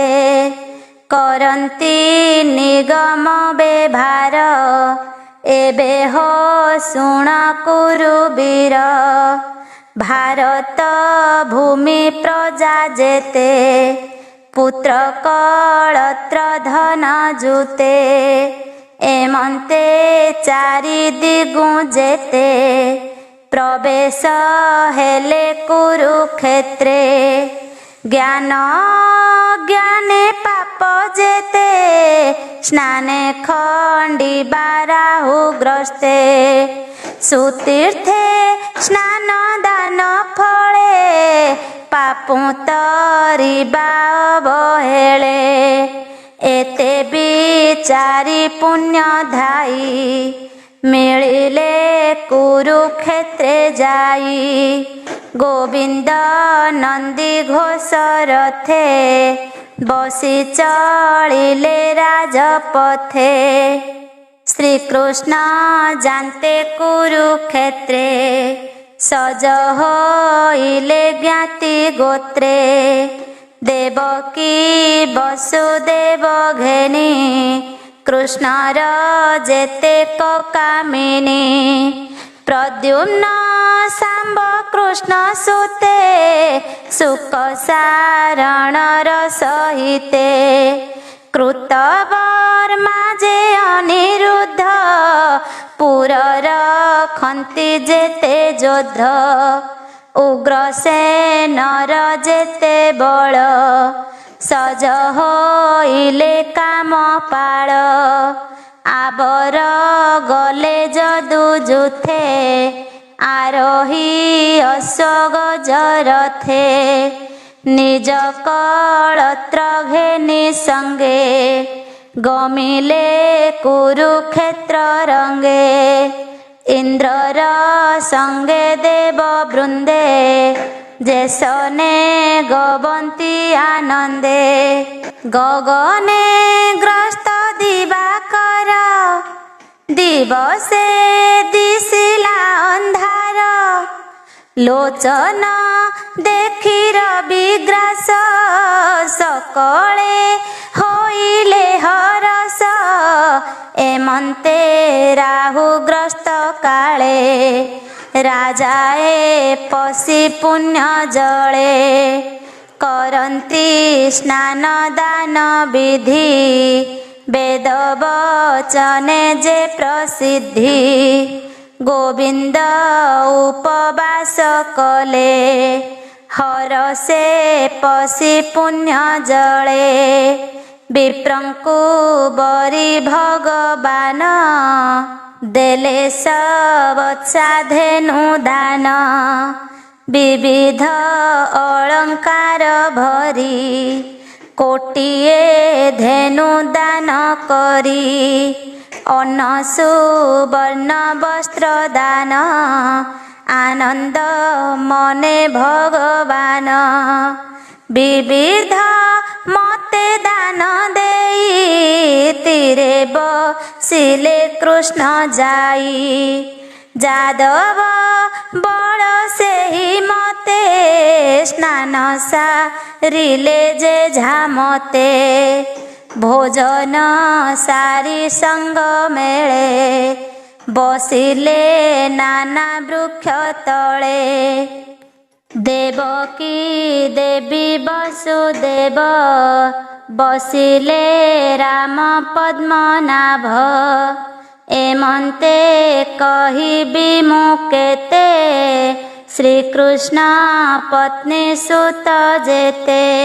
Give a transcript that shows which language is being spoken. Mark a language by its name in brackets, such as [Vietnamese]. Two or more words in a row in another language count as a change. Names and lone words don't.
[Odia] କରନ୍ତି ନିଗମ ବେଭାର ଏବେ ହୋ ଶୁଣ କୁରୁବୀର। ଭାରତ ଭୂମି ପ୍ରଜା ଜେତେ ପୁତ୍ର କଳତ୍ର ଧନ ଜୁତେ। ଏମନ୍ତେ ଚାରି ଦିଗୁ ଜେତେ ପ୍ରବେଶ ହେଲେ କୁରୁକ୍ଷେତ୍ରେ ଜ୍ଞାନ ଜ୍ଞାନେ ପାପ ଜେତେ ସ୍ନାନେ ଖଣ୍ଡିବା ରାହୁଗ୍ରସ୍ତେ ସୁତୀର୍ଥେ ସ୍ନାନ ଦାନ ଫଳେ ପାପୁ ତରିବା ଅବହେଳେ ଏତେ ବିଚାରୀ ପୁଣ୍ୟ ଧାଈ ମିଳିଲେ କୁରୁକ୍ଷେତ୍ରେ ଜାଇ ଗୋବିନ୍ଦ ନନ୍ଦୀ ଘୋଷ ରଥେ ବସୀ ଚଳିଲେ ରାଜପଥେ ଶ୍ରୀକୃଷ୍ଣ ଜାନତେ କୁରୁକ୍ଷେତ୍ରେ ସଜ ହୋଇଲେ ଜ୍ଞାତି ଗୋତ୍ରେ ଦେବକୀ ବସୁଦେବ ଘେନୀ କୃଷ୍ଣର ଜେତେ କାମିନୀ ପ୍ରଦ୍ୟୁମ୍ନ ସାମ୍ବ କୃଷ୍ଣ ସୁତେ ସୁଖ ସାରଣର ସହିତେ କୃତବର୍ମା ଜେ ଅନିରୁଦ୍ଧ ପୁରର ଖନ୍ତୀ ଜେତେ ଜୋଧ ଉଗ୍ରସେନର ଜେତେ ବଳ ସଜ ହୋଇଲେ କାମ ପାଳ ଆବର ଗଲେ ଜଦୁ ଜୁଥେ ଆରୋହୀ ଅଶ୍ୱଗଜରଥେ ନିଜ କଳତ୍ର ଘେନୀ ସଙ୍ଗେ ଗମିଲେ କୁରୁକ୍ଷେତ୍ର ରଙ୍ଗେ ଇନ୍ଦ୍ରର ସଙ୍ଗେ ଦେବ ବୃନ୍ଦେ ଜେସନେ ଗବନ୍ତୀ ଆନନ୍ଦେ ଗଗନେ ଗ୍ରସ୍ତ ଦିବାକର ଦିବସେ ଦିଶିଲା ଅନ୍ଧାର ଲୋଚନ ଦେଖୀ ରବିଗ୍ରାସ ସକଳେ ହୋଇଲେ ହରସ ଏମନ୍ତେ ରାହୁଗ୍ରସ୍ତ କାଳେ ରାଜାଏ ପଶି ପୁଣ୍ୟ ଜଳେ କରନ୍ତି ସ୍ନାନ ଦାନ ବିଧି ବେଦ ବଚନେ ଜେ ପ୍ରସିଦ୍ଧି ଗୋବିନ୍ଦ ଉପବାସ କଲେ ହରସେ ପଶି ପୁଣ୍ୟ ଜଳେ ବିପ୍ରଙ୍କୁ ବରୀ ଭଗବାନ ଦେଲେ ସବତ୍ସା ଧେନୁ ଦାନ ବିବିଧ ଅଳଙ୍କାର ଭରୀ କୋଟିଏ ଧେନୁ ଦାନ କରୀ ଅନ୍ନ ସୁବର୍ଣ୍ଣ ବସ୍ତ୍ର ଦାନ ଆନନ୍ଦ ମନେ ଭଗବାନ ବିବିଧ ମତେ ଦାନ ଦେଇ ତୀରେ ବସିଲେ କୃଷ୍ଣ ଜାଈ ଜାଦବ ବଡ଼ ସେହି ମତେ ସ୍ନାନ ସାରିଲେ ଜେ ଝାମତେ ଭୋଜନ ସାରୀ ସଙ୍ଗ ମେଳେ ବସିଲେ ନାନା ବୃକ୍ଷ ତଳେ ଦେବକୀ ଦେବୀ ବସୁଦେବ ବସିଲେ ରାମ ପଦ୍ମନାଭ ଏମନ୍ତେ କହିବି ମୁ କେତେ ଶ୍ରୀକୃଷ୍ଣ ପତ୍ନୀ ସୁତ ଜେତେ